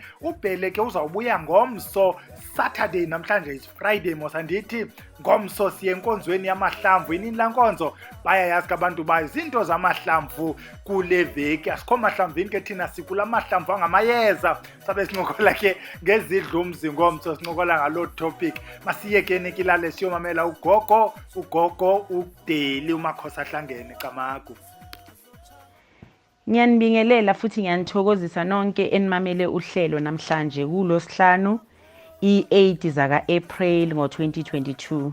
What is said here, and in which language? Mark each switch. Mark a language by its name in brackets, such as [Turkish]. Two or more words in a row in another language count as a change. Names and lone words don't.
[Xhosa] Ubhele ke uzawubuya ngomso Saturday, namhlanje is Friday mosandithi ngomso siye enkonzweni yamahlamvu. Inini la nkonzo bayayazi abantu bayo izinto zamahlamvu kule veki. Asikho mahlamvini ke thina sikula mahlamvu angamayeza. Sabe sincokola ke ngezidlo umzi ngomso sincokola ngalo topic. [Zulu] Masiyekeni kilale siyomamela uGogo udeli uMakhosahlangene Camagu. Ngiyanibingelela futhi ngiyanithokozisa nonke enimamele uhlelo namhlanje kuLosihlanu i-8 zaka April ngo-2022.